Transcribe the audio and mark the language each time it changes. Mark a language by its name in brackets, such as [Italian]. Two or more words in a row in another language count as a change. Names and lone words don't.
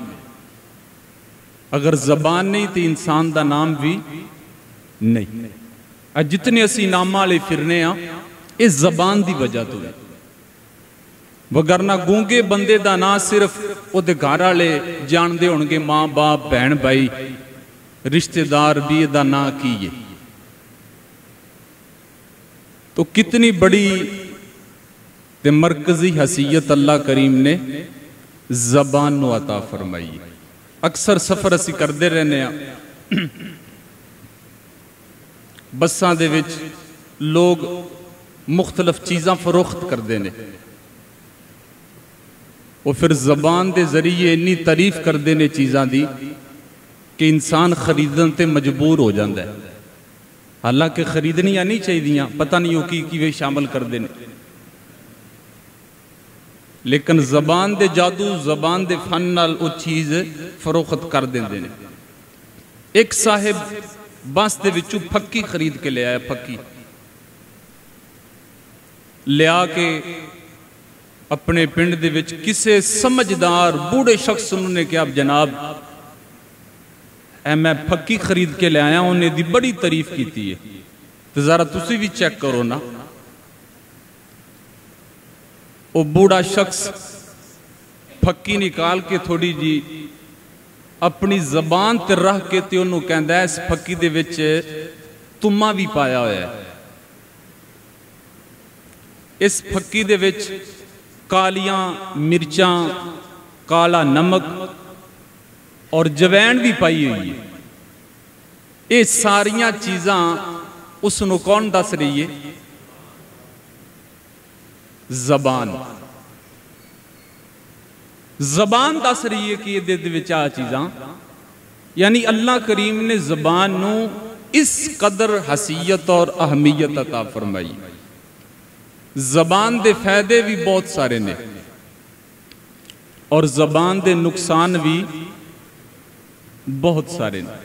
[Punjabi] ਅਗਰ ਜ਼ਬਾਨ ਨਹੀਂ ਤੇ ਇਨਸਾਨ ਦਾ ਨਾਮ ਵੀ ਨਹੀਂ। ਜਿਤਨੇ ਅਸੀਂ ਨਾਮਾਂ ਵਾਲੇ ਫਿਰਨੇ ਆ ਇਹ ਜ਼ਬਾਨ ਦੀ ਵਜ੍ਹਾ ਤੋਂ ਹੈ। ਵਗਰਨਾ ਗੂੰਗੇ ਬੰਦੇ ਦਾ ਨਾਂ ਸਿਰਫ ਉਹਦੇ ਘਰ ਵਾਲੇ ਜਾਣਦੇ ਹੋਣਗੇ, ਮਾਂ ਬਾਪ ਭੈਣ ਭਾਈ ਰਿਸ਼ਤੇਦਾਰ ਵੀ ਇਹਦਾ ਨਾਂ ਕੀ ਹੈ। تو کتنی بڑی تے مرکزی حیثیت اللہ کریم نے زبان نو عطا فرمائی۔ اکثر سفر اسی کردے رہنے ہیں، بساں دے وچ لوگ مختلف چیزاں فروخت کردے نے، وہ پھر زبان دے ذریعے اتنی تعریف کردے نے چیزاں دی کہ انسان خریدن تے مجبور ہو جاندہ ہے۔ حالانکہ خریدنیاں نہیں چاہیے دیاں، پتہ نہیں ہو کی وہ شامل کر دینے، لیکن زبان دے جادو، زبان دے فن نال وہ چیز فروخت کر دینے۔ ایک صاحب بانس دے وچوں پھکی خرید کے لے آیا، پھکی لے آ کے اپنے پنڈ دے وچ کسے سمجھدار بوڑھے شخص انہوں نے کہا جناب میں پھکی خرید کے لے آیا، انہیں دی بڑی تعریف کیتی ہے، تو ذرا تسی بھی چیک کرو نا۔ وہ بوڑھا شخص پھکی نکال کے تھوڑی جی اپنی زبان تے رہ کے تے انہوں کہندہ ہے اس پھکی دے وچ تمہ بھی پایا ہویا ہے۔ اس پھکی دے وچ کالیاں مرچاں کالا نمک اور جوین بھی پائی ہوئی ہے۔ یہ ساریاں چیزاں اس نو کون دس رہی ہے؟ زبان۔ زبان دس رہی ہے کہ یہ دے وچا چیزاں، یعنی اللہ کریم نے زبان نو اس قدر حیثیت اور اہمیت عطا فرمائی۔ زبان دے فائدے بھی بہت سارے نے اور زبان دے نقصان بھی بہت سارے نے۔